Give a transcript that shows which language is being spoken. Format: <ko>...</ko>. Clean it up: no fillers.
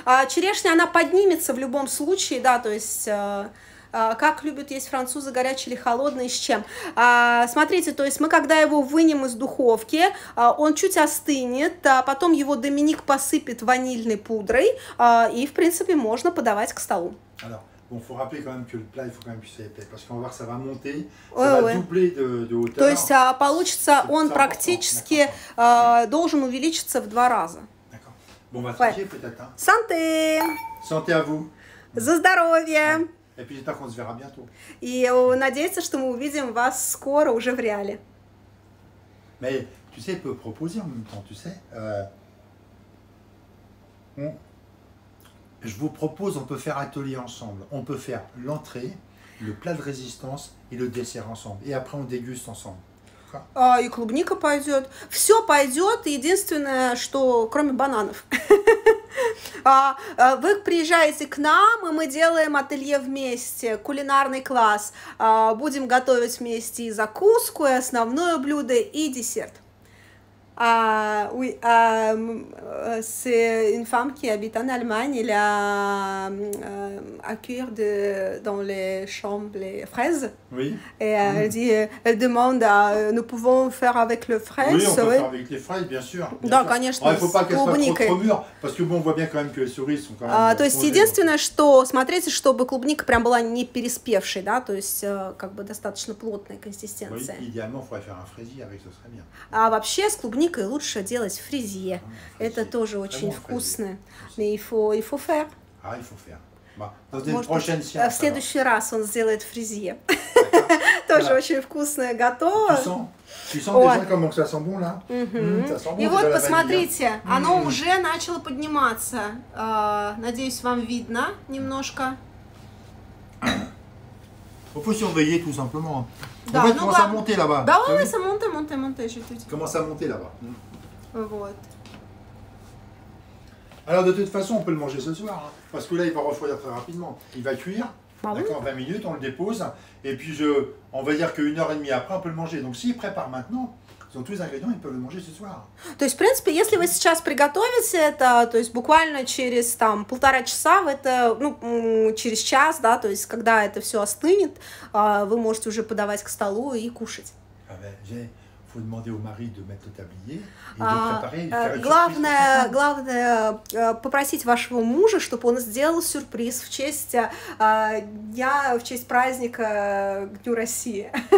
<ru>Черешня, она поднимется в любом случае, да, то есть... Как любят есть французы, горячий или холодный, с чем? Смотрите, то есть мы, когда его вынем из духовки, он чуть остынет, потом его Доминик посыпет ванильной пудрой, и, в принципе, можно подавать к столу.</ru> <fr>Alors, bon, faut rappeler quand même que le plat, il faut quand même que ça épais, parce qu'on va voir, ça va monter, ça va doubler de hauteur.</fr> <ru>То есть получится, он практически должен увеличиться в 2 раза.</ru> <fr>D'accord. Bon, on va se fier peut-être. Santé! Santé à vous!</fr> <ru>За здоровье!</ru> <fr>Et puis j'espère qu'on se verra bientôt.</fr> <ru>И надеяться, что мы увидим вас скоро уже в реале.</ru> <fr>Mais tu sais, il peut proposer en même temps, tu sais. Je vous propose, on peut faire atelier ensemble. On peut faire l'entrée, le plat de résistance et le dessert ensemble. Et après, on déguste ensemble.</fr> <ru>И клубника пойдет. Все пойдет, единственное, что кроме бананов. Вы приезжаете к нам, и мы делаем ателье вместе, кулинарный класс. Будем готовить вместе и закуску, и основное блюдо, и десерт.</ru> <fr>Oui, c'est une femme qui habite en Allemagne. Elle a à cuire dans les chambres les fraises. Oui. Et elle dit, elle demande, nous pouvons faire avec le fraise. Oui, on peut faire avec les fraises, bien sûr.</fr> <ru>Да, конечно.</ru> <fr>Il ne faut pas qu'elles soient trop mûres, parce que bon, on voit bien quand même que les cerises sont quand même.</fr> <ru>То есть единственное, что смотрите, чтобы клубника прям была не переспевшей, да, то есть как бы достаточно плотная консистенция.</ru> <fr>Oui, idéalement, il faudrait faire un fraisier avec, ce serait bien.</fr> <ru>А вообще с клубникой лучше делать фрезье. Это тоже очень вкусно.</ru> <fr>Mais il faut faire. Ah, il faut faire. Dans une prochaine séance.</fr> <ru>В следующий раз он сделает фрезье. Тоже очень вкусное, готово.</ru> <fr>Tu sens déjà comment ça sent bon là? Ça sent bon.</fr> <ru>И вот посмотрите, оно уже начало подниматься. Надеюсь, вам видно немножко.</ru> <fr>Il faut surveiller tout simplement.</fr> <ru>Да,</ru> <fr>en fait, commence à monter là-bas. Да, oui, ça monte, je te dis. Commence à monter là-bas.</fr> <ru>Вот.</ru> <fr>Alors de toute façon, on peut le manger ce soir, hein, parce que là, il va refroidir très rapidement. Il va cuire, d'accord, 20 minutes, on le dépose, et puis on va dire qu'1 heure et demie après, on peut le manger. Donc s'il prépare maintenant, Ils ont tous les ingrédients, ils peuvent le manger ce soir.</fr> <ru>То есть, в принципе, если вы сейчас приготовите это, то есть буквально через там 1,5 часа, это, ну, через час, да, то есть когда это все остынет, вы можете уже подавать к столу и кушать.</ru> <fr>Faut demander au mari de mettre le tablier et de préparer.</fr> <ru>Главное попросить вашего мужа, чтобы он сделал сюрприз в честь дня, в честь праздника к Дню России.</ru>